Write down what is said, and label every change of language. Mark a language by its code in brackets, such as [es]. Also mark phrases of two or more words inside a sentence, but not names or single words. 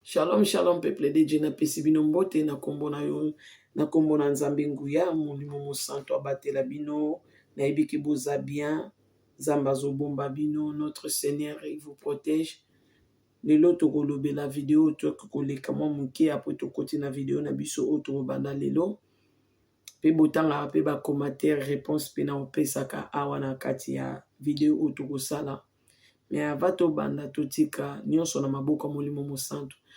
[ln] Shalom, shalom, [fr] peuple de Dieu, [ln] napesi bino mbote na kombo na yo, na kombo na Nzambe Nguya, Molimo Mosantu abatela bino, nayebi ke boza bien, Nzambe azobomba bino, [fr] notre Seigneur, il vous protège. [ln] Lelo tokolobela video, tokoleka mwa moke, apres tokoti na video na biso oyo tokobanda lelo. Pe botanga, pe ba commentaire, réponse, pe na opesaka awa na kati ya video oyo tokosala. Mais avant tobanda, totika nyonso na maboko ya Molimo Mosantu.